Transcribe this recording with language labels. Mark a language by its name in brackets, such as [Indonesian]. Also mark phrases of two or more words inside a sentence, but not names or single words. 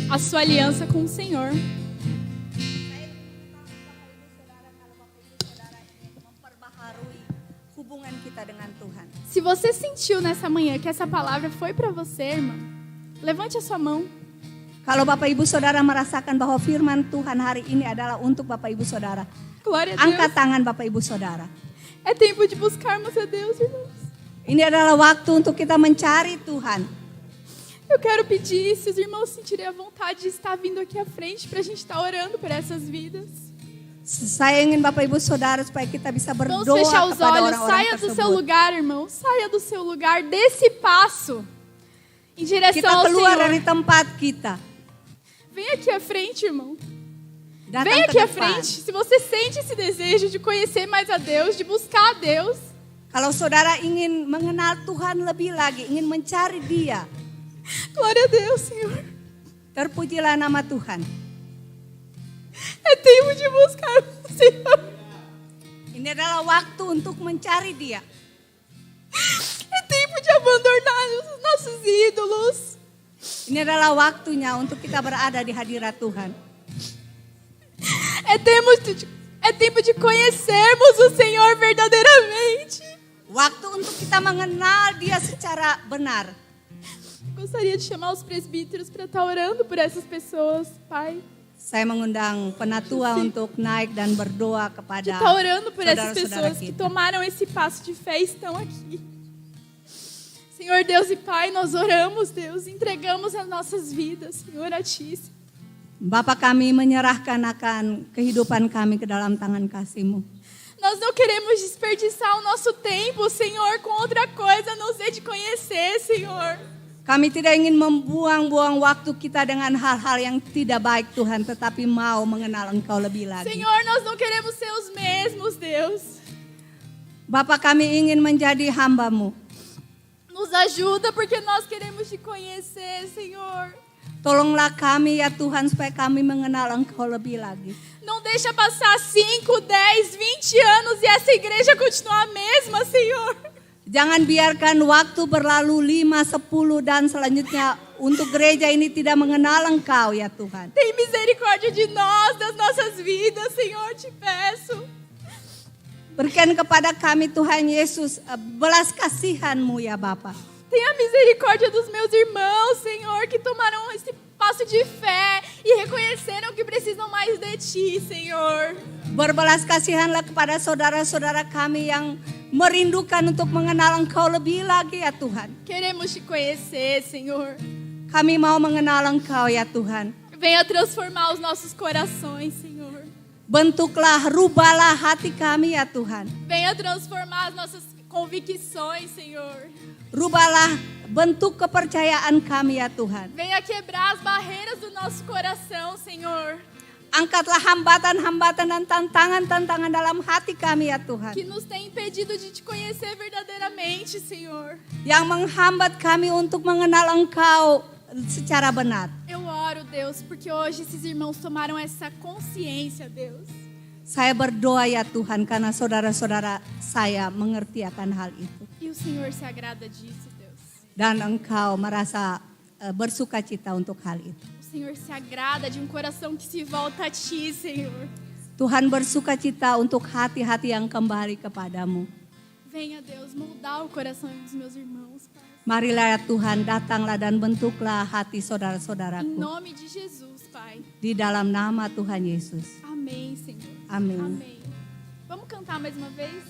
[Portuguese] sua aliança com o Senhor. [Indonesian] Memperbaharui hubungan kita dengan Tuhan. [Portuguese] Se você sentiu nessa manhã que essa palavra foi para você, irmão, levante a sua mão. [Indonesian] Kalau Bapak Ibu Saudara merasakan bahwa firman Tuhan hari ini adalah untuk Bapak Ibu Saudara, [Portuguese] Glória a [Indonesian] angkat [Portuguese] Deus. [Indonesian] tangan Bapak Ibu Saudara. [Portuguese] É tempo de buscarmos a Deus, irmãos. [Indonesian] Ini adalah waktu untuk kita mencari Tuhan. [Portuguese] Eu quero pedir, se os irmãos sentirem a vontade de estar vindo aqui à frente para a gente estar orando por essas vidas. [Indonesian] Saya ingin Bapak Ibu Saudara supaya kita bisa [Portuguese] Vamos [Indonesian] berdoa [Portuguese] fechar os [Indonesian] kepada [Portuguese] olhos, [Indonesian] orang-orang [Portuguese] saia do seu [Indonesian] tersebut. [Portuguese] lugar, irmão. Saia do seu lugar, desse passo em direção [Indonesian] Kita [Portuguese] ao [Indonesian] keluar [Portuguese] Senhor. [Indonesian] dari tempat kita. [Portuguese] Vem aqui à frente, irmão. [Indonesian] Datang [Portuguese] Vem [Indonesian] ke [Portuguese] aqui à [Indonesian] depan. [Portuguese] frente. Se você sente esse desejo de conhecer mais a Deus, de buscar a Deus, [Indonesian] Kalau saudara ingin mengenal Tuhan lebih lagi, ingin mencari Dia, [Portuguese] glória a Deus, Senhor. [Indonesian] terpujilah nama Tuhan. [Portuguese] É tempo de buscar o Senhor. [Indonesian] Ini adalah waktu untuk mencari Dia. [Portuguese] É tempo de abandonar os nossos ídolos. [Indonesian] Ini adalah waktunya untuk kita berada di hadirat Tuhan. [Portuguese] É tempo de conhecermos o Senhor verdadeiramente. [Indonesian] Waktu untuk kita mengenal Dia secara benar. [Portuguese] Gostaria de chamar os presbíteros para estar orando por essas pessoas, Pai. [Indonesian] Saya mengundang penatua untuk naik dan berdoa [Portuguese] De [Indonesian] kepada [Portuguese] estar orando por essas [Indonesian] saudara-saudara [Portuguese] pessoas que [Indonesian] kita. [Portuguese] tomaram esse passo de fé e estão aqui. Senhor Deus e Pai, nós oramos, Deus, entregamos as nossas vidas, Senhor, a Ti. [Indonesian] Bapa kami menyerahkan akan kehidupan kami ke dalam tangan kasih-Mu. [Portuguese] Nós não queremos desperdiçar o nosso tempo, Senhor, com outra coisa a não ser de conhecer, Senhor. [Indonesian] Kami tidak ingin membuang-buang waktu kita dengan hal-hal yang tidak baik Tuhan, tetapi mau mengenal Engkau lebih lagi. [Portuguese] Senhor, nós não queremos ser os mesmos, Deus. [Indonesian] Bapa kami ingin menjadi hamba-Mu. [Portuguese] Nos ajuda porque nós queremos te conhecer, Senhor. [Indonesian] Tolonglah kami ya Tuhan supaya kami mengenal Engkau lebih lagi. [Portuguese] Não deixa passar 5, 10, 20 anos e essa igreja continuar a mesma, Senhor. [Indonesian] Jangan biarkan waktu berlalu 5, 10 dan selanjutnya untuk gereja ini tidak mengenal Engkau ya Tuhan. [Portuguese] Tem misericórdia de nós, das nossas vidas, Senhor, te peço. [Indonesian] Berikan kepada kami Tuhan Yesus belas kasihan-Mu ya Bapa. [Portuguese] Tenha misericórdia dos meus irmãos, Senhor, que tomaram esse passo de fé e reconheceram que precisam mais de Ti, Senhor. [Indonesian] Berbelas kasihanlah kepada saudara-saudara kami yang merindukan untuk mengenal Engkau lebih lagi ya Tuhan. [Portuguese] Queremos te conhecer, Senhor. [Indonesian] Kami mau mengenal Engkau ya Tuhan. [Portuguese] Venha transformar os nossos corações, Senhor. [Indonesian] Bentuklah, rubahlah hati kami ya Tuhan. [Portuguese] Venha transformar as nossas convicções, Senhor. [Indonesian] Rubahlah bentuk kepercayaan kami ya Tuhan. [Portuguese] Venha quebrar as barreiras do nosso coração, Senhor. [Indonesian] Angkatlah hambatan-hambatan dan tantangan-tantangan dalam hati kami ya Tuhan. [Portuguese] Que nos tem impedido de te conhecer verdadeiramente, Senhor. [Indonesian] Yang menghambat kami untuk mengenal Engkau secara benar. [Portuguese] Eu oro, Deus, porque hoje esses irmãos tomaram essa consciência, Deus. [Indonesian] Saya berdoa ya Tuhan karena saudara-saudara saya mengerti akan hal itu. [Portuguese] E o Senhor se agrada disso, Deus. [Indonesian] Dan Engkau merasa bersukacita untuk hal itu. [Portuguese] O Senhor se agrada de um coração que se volta a Ti, Senhor. [Indonesian] Tuhan bersukacita untuk hati-hati yang kembali kepadamu. [Portuguese] Venha, Deus, moldar o coração dos meus irmãos, Pai. [Indonesian] Marilah ya Tuhan, datanglah dan bentuklah hati [Portuguese] Em [Indonesian] saudara-saudaraku. [Portuguese] nome de Jesus, Pai. [Indonesian] Di dalam nama Tuhan Yesus. [Portuguese] Amém, Senhor. Amém. Amém. Vamos cantar mais uma vez?